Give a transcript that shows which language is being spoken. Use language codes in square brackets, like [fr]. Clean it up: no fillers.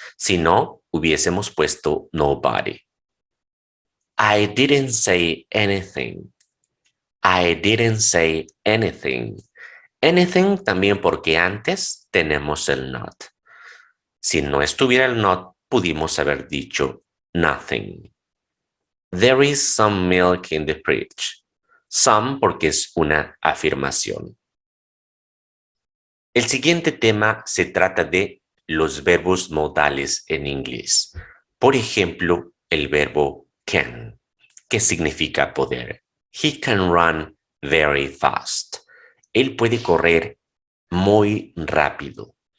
[es] Si no, hubiésemos puesto nobody. [en] I didn't say anything. I didn't say anything. [es] Anything también porque antes tenemos el not. Si no estuviera el not, pudimos haber dicho nothing. [en] There is some milk in the fridge. [es] Some porque es una afirmación. El siguiente tema se trata de los verbos modales en inglés. Por ejemplo, el verbo can, que significa poder. [en] He can run very fast. [es] Él puede correr muy rápido.